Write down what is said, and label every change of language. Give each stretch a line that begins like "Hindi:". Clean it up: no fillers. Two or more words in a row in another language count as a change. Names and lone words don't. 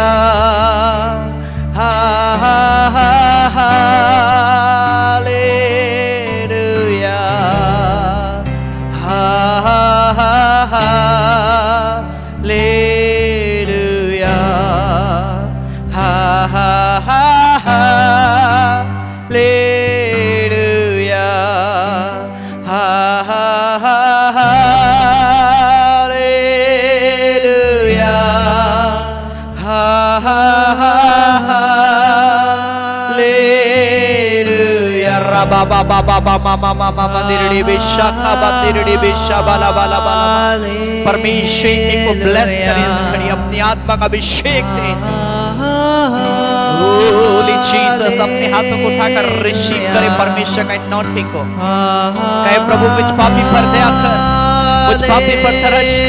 Hindi: हा हा हा हालेलुया। हा हा हा हालेलुया। हा हा ha hallelujah. Ha ha ha hallelujah. Ha ha ha hallelujah. Rabba ba ba ba ba ma ma ma ma mandirdi bishaka bandirdi bishabala bala bala। परमेश्वर को ब्लेस करें इस घड़ी, अपनी आत्मा का अभिषेक दे।
English: Holy Jesus.
Hindi: अपने हाथों को उठाकर रिसीव करें परमेश्वर का अनॉइंटिंग को। कहे प्रभु मुझ पापी पर दया कर, मुझ पापी पर तरस खा।